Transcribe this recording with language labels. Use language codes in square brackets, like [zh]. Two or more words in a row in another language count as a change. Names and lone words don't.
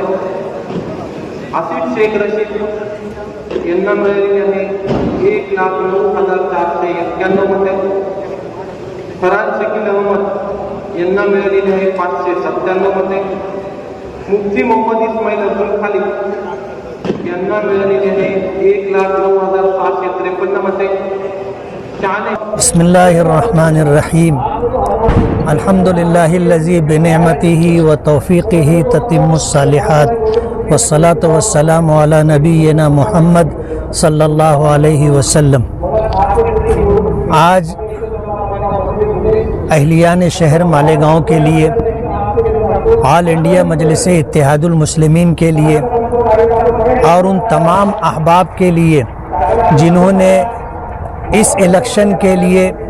[mr] आसिफ शेख रशीद यांना मिळालेली आहे 1,09,491 मते. फरहान शकील अहमद यांना मिळालेली आहे 597 मते. मुफ्ती मोहम्मद इस्माईल अब्दुल खालिद यांना मिळालेली आहे 1,09,653 मते. [ar] بسم الله الرحمن الرحيم. الحمد لله الذي بنعمته وتوفيقه تتم الصالحات والصلاة والسلام على نبينا محمد صلى الله عليه وسلم. [ur] آج اہلیان شہر مالیگاؤں کے لیے، آل انڈیا مجلس اتحاد المسلمین کے لیے اور ان تمام احباب کے لیے جنہوں نے اس الیکشن کے لیے